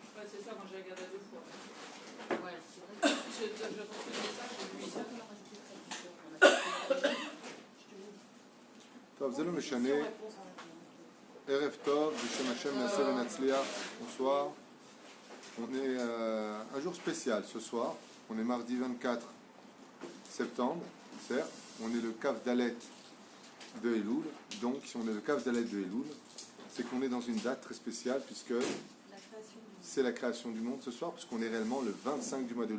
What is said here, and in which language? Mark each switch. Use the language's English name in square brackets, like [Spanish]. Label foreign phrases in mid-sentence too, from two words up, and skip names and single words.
[French] c'est ça, moi j'ai regardé 2 fois. Ouais, c'est vrai. Je reçois ça, j'ai vu ça. [Hebrew] טוב, זה לא משנה. ערב טוב, בשם השם נעשה ונצליח. [French] Bonsoir. On est un jour spécial ce soir. On est mardi 24 septembre, certes. On est le Kaf Dalet de Elul. Donc, si on est le Kaf Dalet de Elul, c'est qu'on est dans une date très spéciale puisque c'est la création du monde ce soir, puisqu'on est réellement le 25 du mois de Elul.